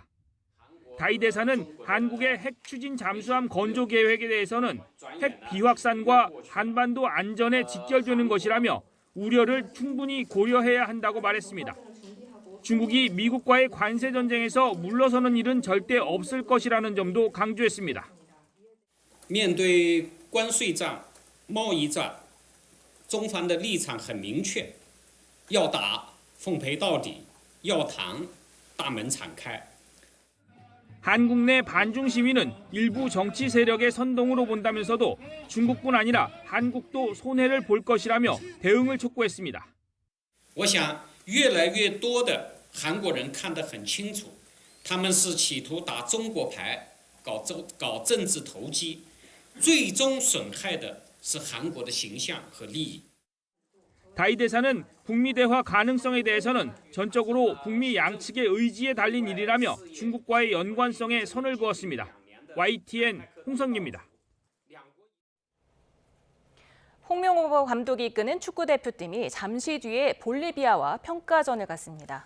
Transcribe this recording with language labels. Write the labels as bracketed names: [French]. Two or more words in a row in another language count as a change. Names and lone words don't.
[Korean] 다이 대사는 한국의 핵 추진 잠수함 건조 계획에 대해서는 핵 비확산과 한반도 안전에 직결되는 것이라며 우려를 충분히 고려해야 한다고 말했습니다. 중국이 미국과의 관세 전쟁에서 물러서는 일은 절대 없을 것이라는 점도 강조했습니다. [Chinese] 面对关税战、贸易战，中方的立场很明确，要打奉陪到底，要谈大门敞开。 [Korean] 한국 내 반중 시위는 일부 정치 세력의 선동으로 본다면서도 중국뿐 아니라 한국도 손해를 볼 것이라며 대응을 촉구했습니다. [Chinese] 我想越来越多的韩国人看得很清楚，他们是企图打中国牌，搞政治投机。最终损害的是韩国的形象和利益。 [Korean] 다이 대사는 북미 대화 가능성에 대해서는 전적으로 북미 양측의 의지에 달린 일이라며 중국과의 연관성에 선을 그었습니다. YTN 홍성기입니다. 홍명보 감독이 이끄는 축구대표팀이 잠시 뒤에 볼리비아와 평가전을 갖습니다.